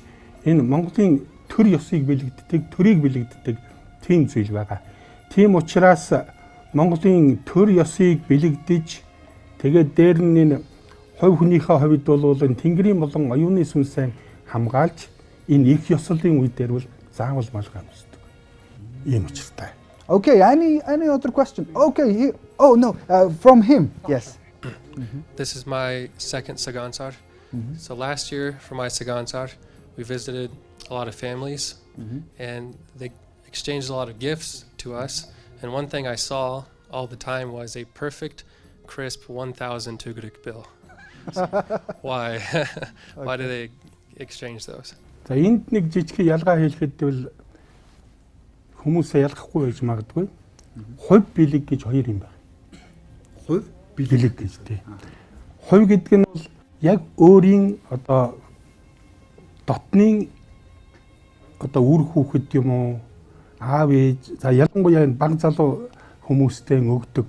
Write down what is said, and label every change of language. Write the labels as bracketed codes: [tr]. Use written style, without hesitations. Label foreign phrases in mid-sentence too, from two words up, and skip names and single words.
[mn] Энэ Монголын төр ёсыг бэлэгддэг, төрийг бэлэгддэг тийм зүйл байгаа. Тийм учраас Монголын төр ёсыг бэлэгдэж тэгээд дээр нь энэ хувь хүнийхээ хувьд бол тэнгэрийн болон оюуны сүнсээ хамгаалж энэ их ёслолын үе дээр бол заавал малгай үүсдэг. Ийм учиртай. [en] Okay, any other question? Okay, here. Oh no, from him. Yes. This is my second Tsagaan Sar. So last year for my Tsagaan Sar, we visited a lot of families and they exchanged a lot of gifts to us. And one thing I saw all the time was a perfect, crisp 1,000 Tugurik bill. So why? Why do they exchange those? [mn] За энд нэг жижиг ялгаа хэлэхэд бол хүмүүсээ ялгахгүй байж магадгүй. Хувь бэлэг гэж хоёр юм байна. Хувь бэлэг гэж тий. Хувь гэдэг нь бол яг өөрийн одоо дотны одоо үр хүүхэд юм уу аав ээж за ялангуяа баг залуу хүмүүстэй өгдөг.